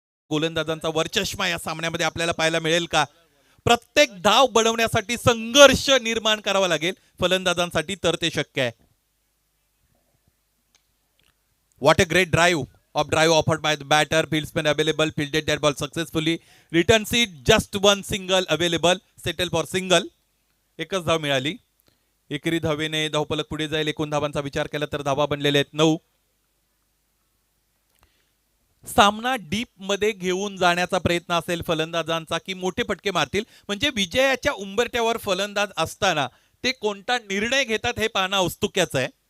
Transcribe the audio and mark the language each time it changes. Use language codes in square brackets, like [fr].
[mr] गोलंदाजांचा वरचष्मा या सामन्यामध्ये आपल्याला पाहायला मिळेल का? प्रत्येक धाव बनवण्यासाठी संघर्ष निर्माण करावा लागेल फलंदाजांसाठी, तर ते शक्य आहे. [en] What a great drive offered by the batter. Fieldsman available, fielded that ball successfully. Return seat, just one single available. Settle for single. [mr] एकच धाव मिळाली. एकेरी धावेने धावफलक पुढे जाईल. एकूण धावांचा विचार केला तर धावा बनलेल्या आहेत 9. सामना डीप मध्ये घेऊन जाण्याचा प्रयत्न असेल फलंदाजांचा की मोठे फटके मारतील, म्हणजे विजयाच्या उंबरठ्यावर फलंदाज असताना ते कोणता निर्णय घेतात हे पाहणं औत्सुक्याचं आहे.